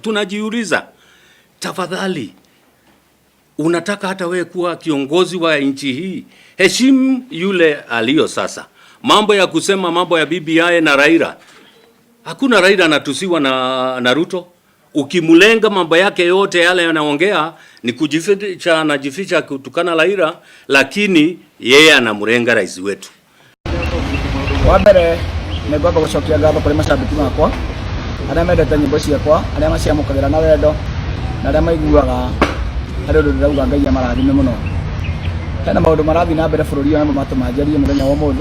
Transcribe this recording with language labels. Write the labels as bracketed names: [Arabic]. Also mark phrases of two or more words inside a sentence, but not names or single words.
[Swahili] Tunajiuliza, tafadhali, unataka hata wewe kuwa kiongozi wa nchi hii, heshimu yule aliyo sasa. Mambo ya kusema mambo ya BBI na Raila, hakuna Raila anatusiwa na Ruto. Ukimulenga mambo yake yote yale yanaongea ni kujificha, anajificha kutukana Raila, lakini yeye anamrenga rais wetu. [Kikuyu] Wa mbere ni ngomba gucokia ngatho kuri mashabiki makwa aria mendete nyimbo ciakwa, aria maciamũkagĩra na wendo na aria maiguaga harĩ ũndũ ndĩrauga Ngai amarathime mũno. Hena maũndũ marathiĩ na mbere bũrũri ũyũ namo matũmanjarie mũthenya wa ũmũthĩ.